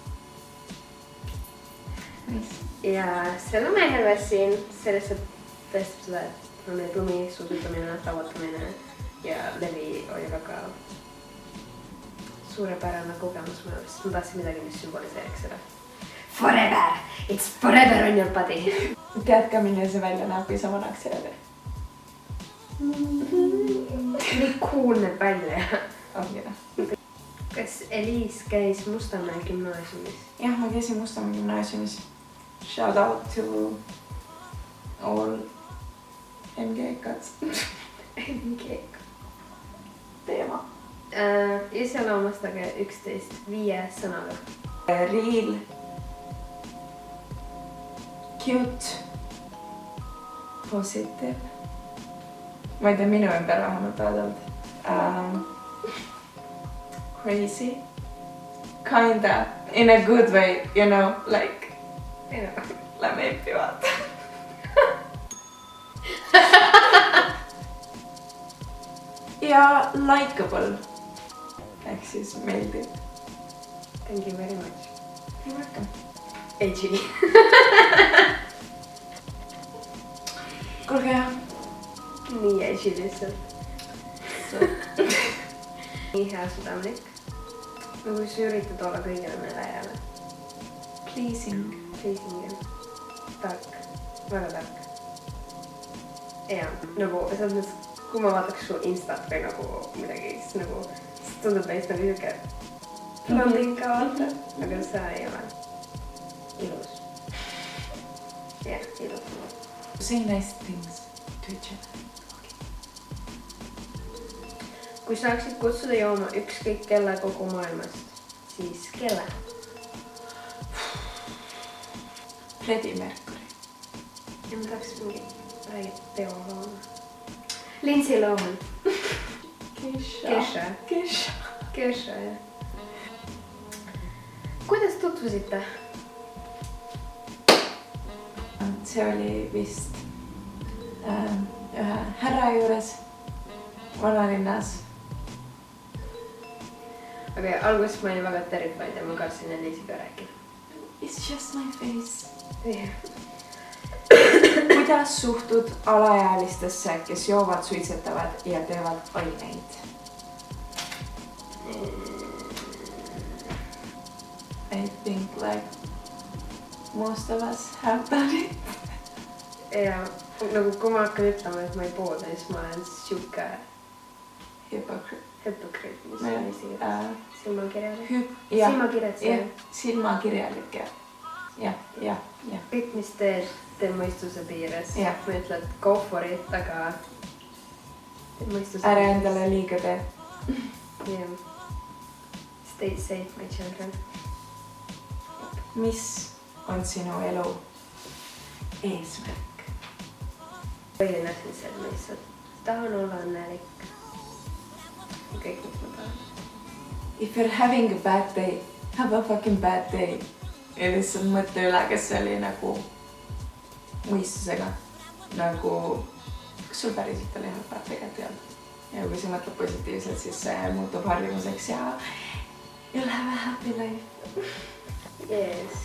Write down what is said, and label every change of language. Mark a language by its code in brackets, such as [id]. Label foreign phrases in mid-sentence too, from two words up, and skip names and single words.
[et] Nice. Ja see lumehelves siin, see lihtsalt tõestab seda, et on meil lumi, suusutamine, lauatamine ja levi oli väga suurepärane kogemus minu, sest ma tahtsin midagi, mis sümboliseeriks seda. [en] Forever! It's forever on your body! [et] Tead ka, milline see välja näeb, kui sa vanaks jääd? Nii cool näeb välja. Ongi noh. Kas Eliis käis Mustamäe gümnaasiumis? Jah, ma käisin Mustamäe gümnaasiumis. [en] Shout out to all MG-kats. [et] MG-k. Teema. Iseloomustage 11 5 sõnaga. [en] Real. Cute. Positive. [et] Ma ei tea, minu ümber vähemalt vaadanud. [en] Crazy. Kinda. In a good way, you know, like. [et] Lähme eppi vaata. Ja likeable. Ehk siis meeldib. [en] Thank you very much. You're welcome. Edgy. [et] Kuulge jah. Nii edgy lihtsalt. Nii hea südamlik. Nagu sa üritad olla kõigile meile jälle. [en] Pleasing. [et] Pleasing ja tark. Väga tark. Ja nagu selles mõttes, kui ma vaataks su Instat või nagu midagi, siis nagu tundub meist nagu siuke blondinka vaata, aga sa ei ole ilus. Jah, ilus. [en] Say nice things to each other. [et] Kui saaksid kutsuda jooma ükskõik kelle kogu maailmast, siis kelle? Freddie Mercury. Ja ma tahaks mingi räägid Teo Loona. Lindsay Lohan. Kesha, jah. Kuidas tutvusite? See oli vist ühe härra juures vanalinnas. Aga alguses ma olin väga terrified ja ma kartsin Eliisiga rääkida. [en] It's just my face. Yeah. [et] Kuidas suhtud alaealistesse, kes joovad, suitsetavad ja teevad aineid? [en] I think like most of us have done it. [et] Ja nagu kui ma hakkan ütlema, et ma ei pooda, siis ma olen siuke hüpokriit, mis on eesti keeles. Silmakirjalik. Silmakirjalik, jah. Kõik, mis teed mõistuse piires. Ja. Ma ütled [en] go for it, [et] aga mõistuse ära endale liiga tee. [en] Yeah. Stay safe, my children. [et] Mis on sinu elu eesmärk? Põhiline on see, et ma lihtsalt tahan olla õnnelik. Kõik, mis ma tahan. [en] If you're having a bad day, have a fucking bad day. [et] Ja lihtsalt mõtle üle, kas see oli nagu mõistusega. Nagu, kas sul päriselt oli halb päev tegelikult ei olnud? Ja kui sa mõtled positiivselt, siis see muutub harjumuseks ja [en] you'll have a happy life. Yes.